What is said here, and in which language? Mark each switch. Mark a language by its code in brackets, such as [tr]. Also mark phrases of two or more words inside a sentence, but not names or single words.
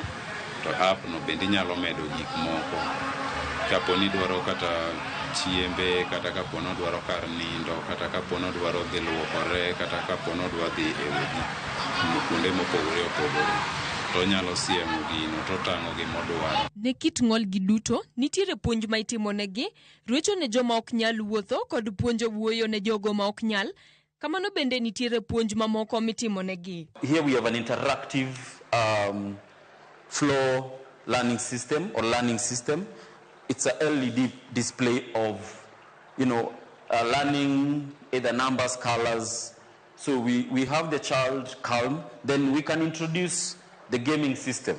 [luo] To app no bende nyalo medo gik moko. Kapo ni dwaro kata chiembe, kata kapo no dwaro kar nindo, kata kapo no dwaro dhi luokore, kata kapo no dwaro dhi e wudi kuonde mopogore opogore. To nyalo siemo gino to tang'o gimodwaro. Ne kit ng'ol gi duto nitiere puonj ma itimo negi, ruecho ne joma ok nyal wuotho kod puonjo wuoyo ne jogo ma ok nyal. Kamano bende nitiere puonj mamoko mitimo negi. [en] Here we have an interactive flow learning system or learning system. It's a LED display of, learning either numbers, colors. So we have the child calm, then we can introduce the gaming system.